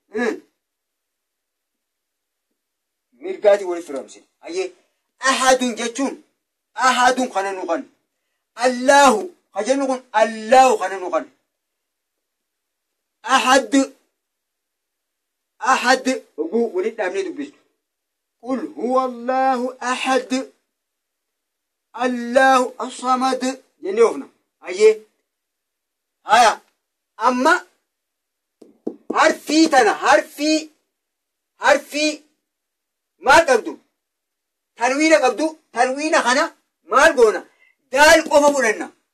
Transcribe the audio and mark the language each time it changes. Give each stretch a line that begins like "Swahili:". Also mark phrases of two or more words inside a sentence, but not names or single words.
Oromo: mirgaati waliin firoomsinu ayyee ahadun jechuun ahadun kana nu kan allahu kajennu kun allahu kana nu kan ahad oguu waliin dhaabnee dubbistu
Arabic: قل هو الله أحد الله الصمد
Oromo: jennee ofna ayyee haya amma harfii tana harfii maal qabdu tanwiina qabdu tanwiina kana maal goona daal qofa fudhanna